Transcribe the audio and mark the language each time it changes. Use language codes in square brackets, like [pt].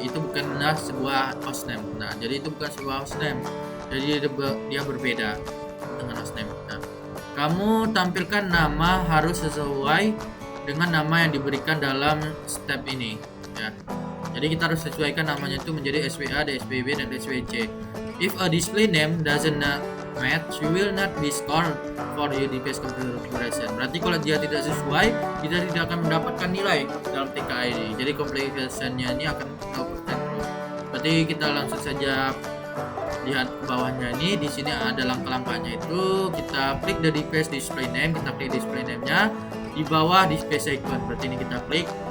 [id] Itu bukanlah sebuah hostname. Nah, jadi itu bukan sebuah hostname. Jadi dia berbeda dengan hostname. Nah, kamu tampilkan nama harus sesuai dengan nama yang diberikan dalam step ini ya. Jadi kita harus sesuaikan namanya itu menjadi SWA, SWB dan SWC. [en] If a display name doesn't match, you will not be scored for your device configuration. [id] Berarti kalau dia tidak sesuai, kita tidak akan mendapatkan nilai dalam TKA ini. Jadi configuration-nya ini akan 0% terus. Berarti kita langsung saja lihat ke bawahnya ini. Di sini ada langkah-langkahnya itu. Kita klik [en] the device display name, [id] kita klik display name-nya. Di bawah display icon, berarti ini kita klik.